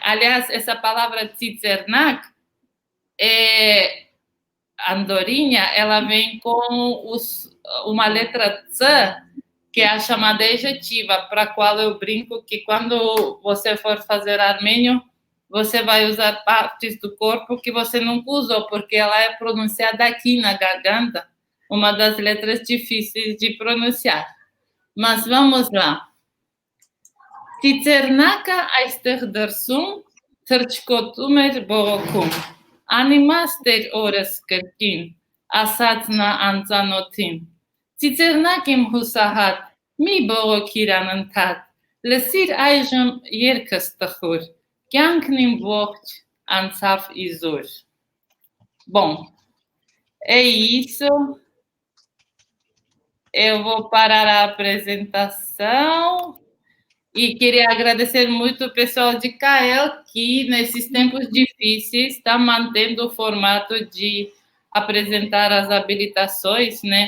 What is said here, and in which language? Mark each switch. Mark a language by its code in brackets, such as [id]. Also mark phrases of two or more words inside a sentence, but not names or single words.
[pt] Aliás, essa palavra tzizernak, andorinha, ela vem com uma letra tz, que é a chamada ejetiva, para a qual eu brinco que quando você for fazer armênio, você vai usar partes do corpo que você nunca usou, porque ela é pronunciada aqui na garganta, uma das letras difíceis de pronunciar. Mas vamos lá. [hy] Tzizernaka այստեղ դրսում թրջկոտում էր բողոքում, անիմաստ էր օրս կրկին, ասաց նա անծանոթին. Ծիծեռնակ իմ հուսահատ, մի բողոքիր անընդհատ, լսիր այժմ երգս տխուր, կյանքն իմ ողջ անցավ իզուր. [pt] Bom, É isso. Eu vou parar a apresentação e queria agradecer muito o pessoal de CAEL, que nesses tempos difíceis está mantendo o formato de apresentar as habilitações, né?